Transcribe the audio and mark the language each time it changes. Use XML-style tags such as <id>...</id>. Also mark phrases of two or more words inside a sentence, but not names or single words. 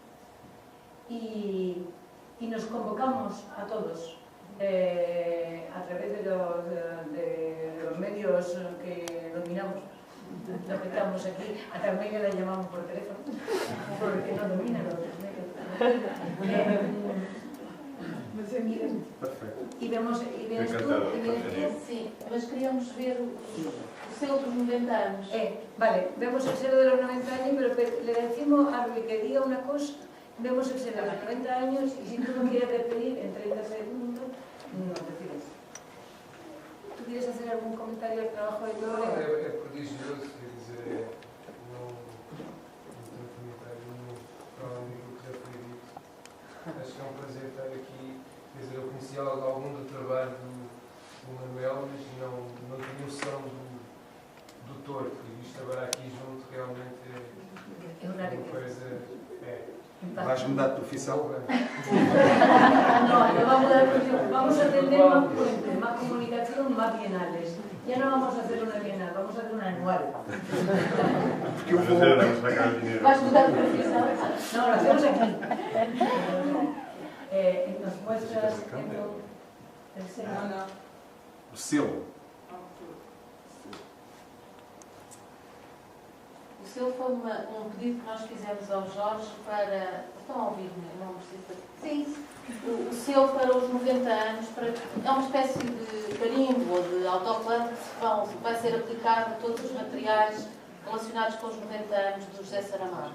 <es>Y nos convocamos a todos, a través de los medios que dominamos, los que estamos aquí. A Carmen la llamamos por teléfono, porque no domina los medios.</es> <pt>E vemos tú,</pt> <es>sí,</es> <pt>mas queríamos ver os outros 90 anos.</pt> <es>Vale, vemos el cero de los 90 años, pero le decimos a Rui que diga una cosa, vemos el cero de los 90 años, y si tú no quieres despedir en 30 segundos, no te pides. ¿Tú quieres hacer algún comentario al trabajo de tu colega?</es> <pt>É prodigioso, quer dizer, não tenho comentário nenhum para além do que já foi dito. Acho que é um prazer estar aqui. Quer dizer, eu conhecia algum do trabalho do Manuel, mas não tinha noção do Torto. E isto agora aqui junto realmente é uma coisa... Vais mudar de profissão?</pt> <es>No, no vamos a dar profesión. Vamos a tener más puentes, más comunicación, más bienales. Ya no vamos a hacer una bienal, vamos a hacer una anual.</es> <pt>Porque eu</pt> <es>No</es> <pt>vou...</pt> <es>sé dónde vamos a sacar el dinero.</es> <pt>Vais mudar de profissão?</pt> <es>No, lo hacemos aquí. ¿Nos muestras el sello?</es> <pt>O selo. O seu foi pedido que nós fizemos ao Jorge para... Estão a ouvir-me? Não precisa... Sim. O seu para os 90 anos, é uma espécie de carimbo ou de autocolante que vai ser aplicado a todos os materiais relacionados com os 90 anos do José Saramago.</pt>